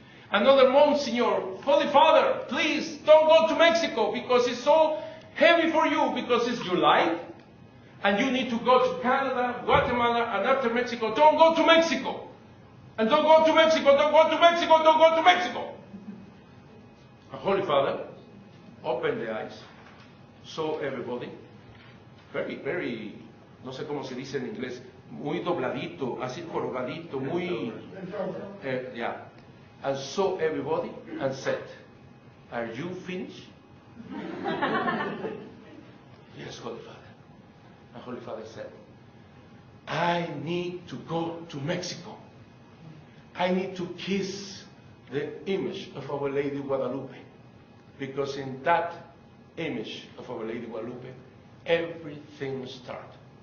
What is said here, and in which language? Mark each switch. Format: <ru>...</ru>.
<en>Another Monsignor, Holy Father, please don't go to Mexico because it's so heavy for you, because it's your life. And you need to go to Canada, Guatemala, and after Mexico. Don't go to Mexico. And don't go to Mexico, don't go to Mexico, don't go to Mexico. And Holy Father opened the eyes, saw everybody, very,</en> <es>no sé cómo se dice en inglés, muy dobladito, así jorobadito, muy, yeah.</es> <en>And saw everybody and said, are you finished? Yes, Holy Father. And Holy Father said, I need to go to Mexico. I need to kiss the image of Our Lady Guadalupe, because in that image of Our Lady Guadalupe, everything starts.</en>